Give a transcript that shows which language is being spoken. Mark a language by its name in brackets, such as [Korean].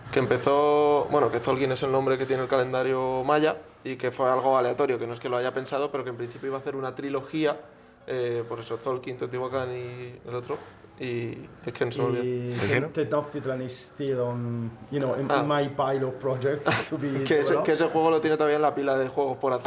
[Spanish] Que empezó, bueno, que Tolkien es el nombre que tiene el calendario maya y que fue algo aleatorio, que no es que lo haya pensado, pero que en principio iba a hacer una trilogía, por eso Tolkien, Teotihuacán y el otro, y es que no se me olvidó. [English] Tenochtitlan is still on, in my pile of projects to be [Spanish] que ese juego lo tiene todavía en la pila de juegos por hacer.